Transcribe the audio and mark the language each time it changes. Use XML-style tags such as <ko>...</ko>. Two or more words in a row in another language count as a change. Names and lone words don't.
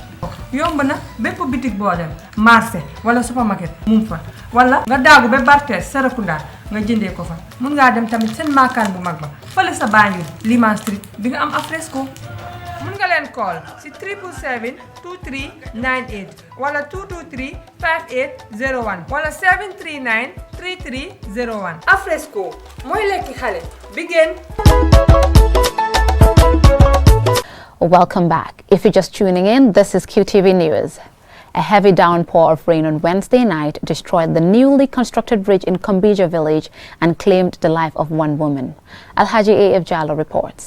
<wo>Yomb na bépp bitik boo dem marché wala supermarket mu fa wala nga daagu ba Bartes Serekunda nga jëndee ko fa mun ngaa dem tamit seen maakaan bu mag ba fële sa Banjul Liman Street bi nga am afresco mun nga leen call si 777-2398 wala 223-5801 wala 739-3301 afresco mooy lekki xale bi gën.</wo> <en>Welcome back. If you're just tuning in, this is QTV News. A heavy downpour of rain on Wednesday night destroyed the newly constructed bridge in Kumbija village and claimed the life of one woman. Alhaji A.F. Jallo reports.</en>